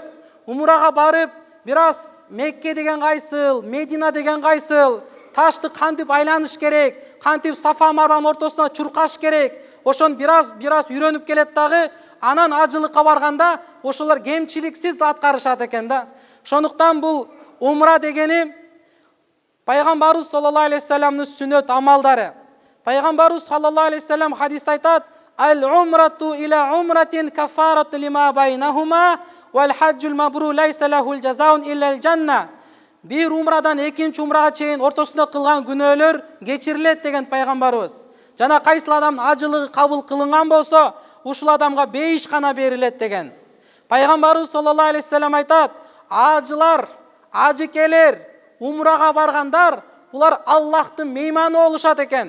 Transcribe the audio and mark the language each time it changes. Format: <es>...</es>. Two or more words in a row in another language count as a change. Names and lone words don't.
<ky>Умрага барып бир аз Мекке деген кайсыл, Медина деген кайсыл, ташты кантип айланыш керек, кантип Сафа Марванын ортосуна чуркаш керек, ошону бир аз үйрөнүп келет дагы, анан ажылыкка барганда ошолор кемчиликсиз аткарышат экен да. Ошондуктан бул умра дегени пайгамбарыбыз</ky> <ar>صلى الله عليه وسلم</ar> <ky>сүннөт амалдары.</ky> <ar>Пайгамбарыбыз صلى الله عليه وسلم</ar> <ky>хадисте айтат:</ky> <ar>"العمرة إلى العمرة كفارة لما بينهما والحج المبرور ليس له جزاء إلا الجنة".</ar> <ky>Бир умрадан экинчи умрага чейин ортосунда кылган күнөөлөр кечирилет деген пайгамбарыбыз. Жана кайсыл адамдын ажылыгы кабыл кылынган болсо, ушул адамга бейиш гана берилет деген. Пайгамбарыбыз</ky> <ar>صلى الله عليه وسلم</ar> <ky>айтат: "Ажылар, ажыкелер, умрага баргандар, булар Аллахтын мейманы болушат экен.</ky>